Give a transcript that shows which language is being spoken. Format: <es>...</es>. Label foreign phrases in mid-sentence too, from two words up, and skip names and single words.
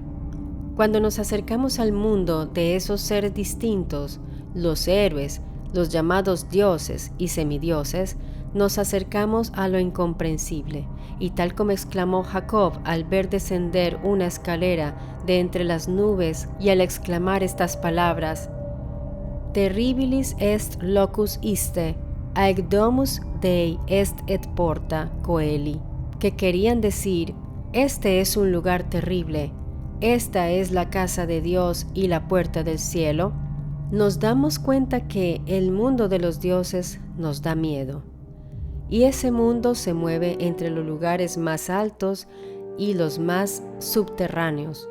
<es>Cuando nos acercamos al mundo de esos seres distintos, los héroes, los llamados dioses y semidioses, nos acercamos a lo incomprensible, y tal como exclamó Jacob al ver descender una escalera de entre las nubes y al exclamar estas palabras,</es> <la>Terribilis est locus iste, aec domus Dei est et porta coeli,</la> <es>que querían decir, este es un lugar terrible, esta es la casa de Dios y la puerta del cielo, nos damos cuenta que el mundo de los dioses nos da miedo. Y ese mundo se mueve entre los lugares más altos y los más subterráneos.</es>